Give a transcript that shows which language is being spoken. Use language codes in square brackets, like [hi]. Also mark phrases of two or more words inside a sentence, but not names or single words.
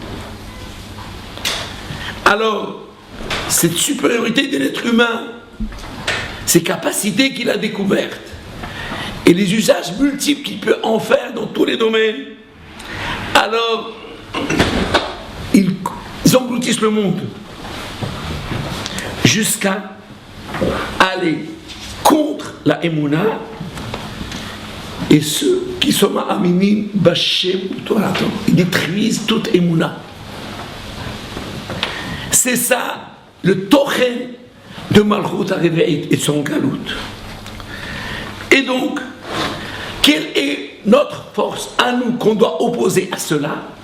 [fr] Alors, cette supériorité de l'être humain, ces capacités qu'il a découvertes et les usages multiples qu'il peut en faire dans tous les domaines, alors ils engloutissent le monde jusqu'à aller contre la Emouna et ceux qui sont [he] אמינים בהשם תורתו. [fr] Ils détruisent toute Emouna. C'est ça le Tochen de [he] מלכות הרביעית [fr] et de son Galout. Et donc, quelle est notre force à nous qu'on doit opposer à cela?